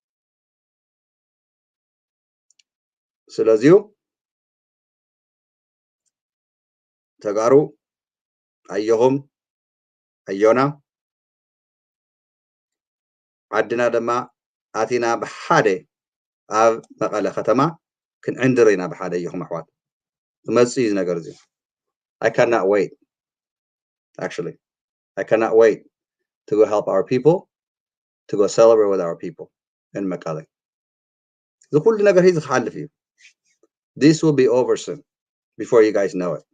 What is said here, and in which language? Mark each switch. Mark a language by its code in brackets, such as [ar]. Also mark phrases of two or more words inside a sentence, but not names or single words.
[ti] ስለዚሁ ተጋሩ ኣየኹም ኣዮና ዓድና ድማ ኣቲና ብሓደ ኣብ መቐለ ከተማ ክንዕንድር ኢና ብሓደ ኣየኹም ኣሕዋት ትመጽእ እዩ ነገር እዚ [en] I cannot wait actually I cannot wait to go help our people to go celebrate with our people in Mekelle. This will be over soon before you guys know it.